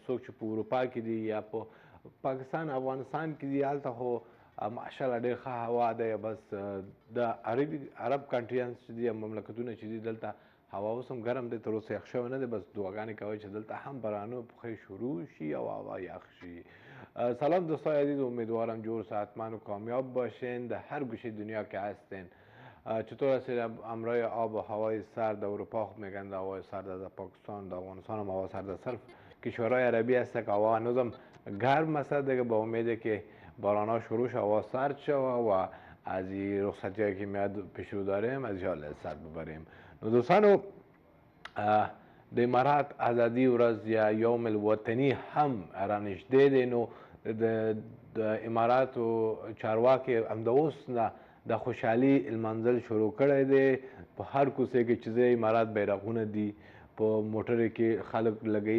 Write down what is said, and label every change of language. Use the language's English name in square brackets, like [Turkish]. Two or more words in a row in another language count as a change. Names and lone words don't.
[Pashto] څوک چې په اروپا کې دي یا په پاکستان افغانستان کې دي هلته خو ماشاءالله ډېر ښه هوا دی. بس د عرب کنټریانس چې دي مملکتونه چې دي دلته هوا اوس هم ګرم دی، تر اوسه یخ شوی نه دی. بس دعاګانې کوئ چې دلته هم بارانونه پخې شروع شي او هوا یخ شي. [Persian] سلام دوستای عزیز، امیدوارم جور صحتمند و کامیاب باشین. در هر گوشه دنیا که هستین چطور هستید؟ امرای آب و هوای سرد اروپا خوب میگن هوای سرد، در پاکستان در افغانستان هم هوا سرد، صرف کشورهای عربی هست که هوا هنوزم گرم است دیگه. با امیده که بارانها شروع شد هوا سرد شد و از این رخصتی هایی که میاد پیش رو داریم از جا لذت ببریم. [Pashto] نو دوستانو د امارات ازادي ورځ یا [Arabic] یوم الوطني [Pashto] هم رانږدې دی. نو د اماراتو چارواکي همد اوس نه د خوشحالي لمانځل شروع کړی دی. په هر کوڅې کې چې ځای امارات بیرغونه دي، په موټرو کې خلک لګوي.